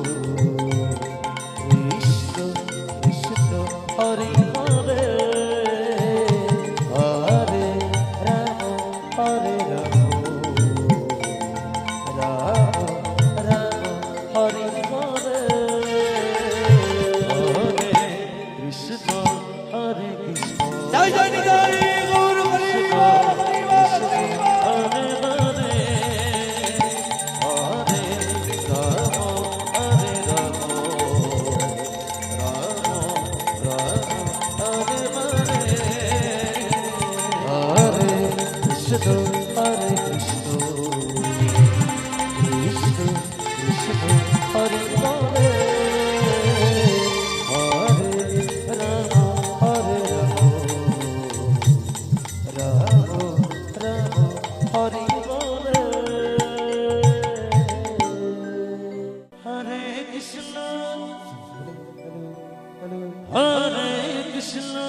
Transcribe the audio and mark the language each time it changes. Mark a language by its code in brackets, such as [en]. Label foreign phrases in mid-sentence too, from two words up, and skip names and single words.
[sa] Krishna, Hare Hare, Hare Rama, Hare Rama, Rama Rama, Hare Hare, Hare Krishna, Krishna, [bn] জয় জয় নিতাই গৌর হরি বল, হরি বল, হরি বল। [sa] Hare Hare, Hare Rama, Hare Rama, Rama Rama, Hare Hare, Hare Krishna, Krishna Krishna Krishna, Hare Hare, Hare Rama, Hare Rama, Rama Rama, Hare Hare, Hare Krishna, Hare Krishna,